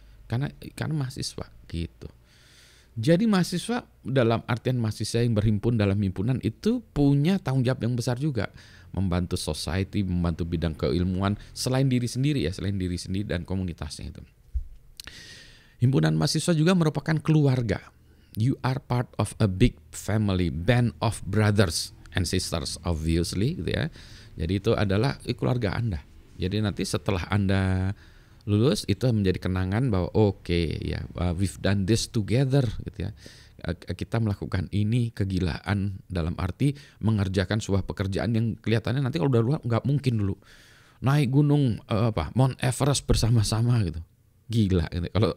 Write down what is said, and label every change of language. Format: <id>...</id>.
<id>Karena mahasiswa gitu. Jadi mahasiswa dalam artian mahasiswa yang berhimpun dalam himpunan itu punya tanggung jawab yang besar juga, membantu society, membantu bidang keilmuan selain diri sendiri dan komunitasnya itu. Himpunan mahasiswa juga merupakan keluarga.</id> <en>You are part of a big family, band of brothers and sisters obviously</en> <id>gitu ya. Jadi itu adalah keluarga Anda. Jadi nanti setelah Anda lulus itu menjadi kenangan bahwa</id> <en>we've done this together</en> <id>gitu ya. Kita melakukan ini kegilaan dalam arti mengerjakan sebuah pekerjaan yang kelihatannya nanti kalau udah luar nggak mungkin dulu naik gunung Mount Everest bersama-sama gitu. Gila gitu.</id>